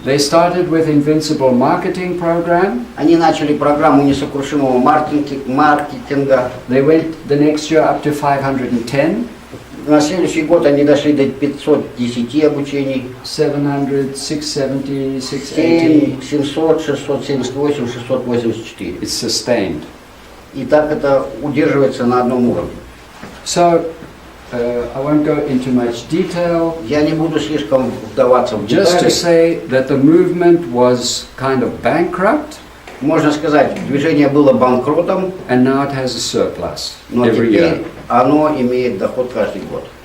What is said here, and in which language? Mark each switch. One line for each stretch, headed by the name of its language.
English: They started with Invincible Marketing Program.
Russian: Они начали программу несокрушимого маркетинга.
English: They went the next year up to 510.
Russian: На следующий год они дошли до 510 обучений.
English: 700, 670, 680.
Russian: 700, 678, 684.
English: It's sustained.
Russian: И так это удерживается на одном уровне.
English: So, I won't go into much detail.
Russian: Я не буду слишком вдаваться в
English: Just to
Russian: детали.
English: say that the movement was kind of bankrupt,
Russian: Можно сказать, движение было банкротом,
English: and now it has a surplus
Russian: но
English: every
Russian: теперь
English: year.
Russian: оно имеет доход каждый год.